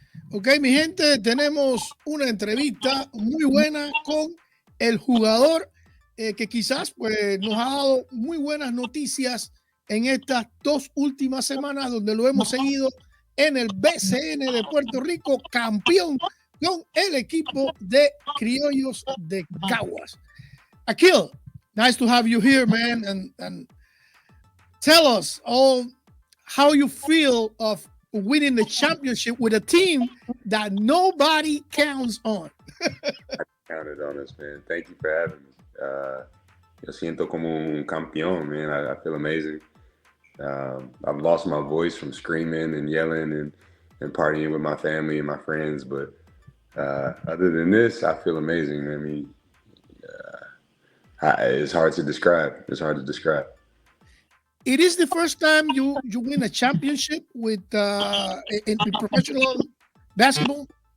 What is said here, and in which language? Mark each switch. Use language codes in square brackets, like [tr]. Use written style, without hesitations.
[es] Ok, mi gente, tenemos una entrevista muy buena con el jugador que quizás pues, nos ha dado muy buenas noticias en estas 2 últimas semanas, donde lo hemos seguido en el BCN de Puerto Rico, campeón con el equipo de Criollos de Caguas. [en] Akil, nice to have you here, man, and tell us all how you feel of winning the championship with a team that nobody counts on. Counted on us, man. Thank you for having me. [es] Yo siento como un campeón, man. [en] I feel amazing. I've lost my voice from screaming and yelling and partying with my family and my friends, but other than this, I feel amazing. I mean, it's hard to describe. It's hard to describe. It is the first time you win a championship with in professional basketball.